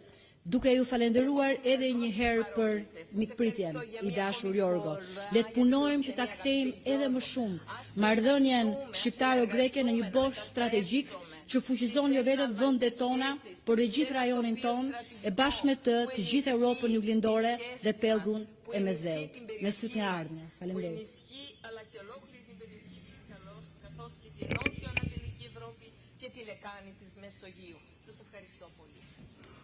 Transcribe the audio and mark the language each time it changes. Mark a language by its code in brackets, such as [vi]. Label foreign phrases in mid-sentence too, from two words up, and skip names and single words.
[sq] Duke ju falenderuar edhe një herë për mikpritjen i dashur Jorgo, le të punojmë që ta kthejmë edhe më shumë marrëdhënien shqiptaro-greke në një bosh strategjik që fuqizon jo vetëm vendet tona, por dhe gjithë rajonin ton, e bashkë me të gjithë Europën juglindore dhe pellgun e Mesdheut. Me sytë një ardhme. Faleminderit. [el] Και τη λεκάνη της Μεσογείου. Σας ευχαριστώ πολύ.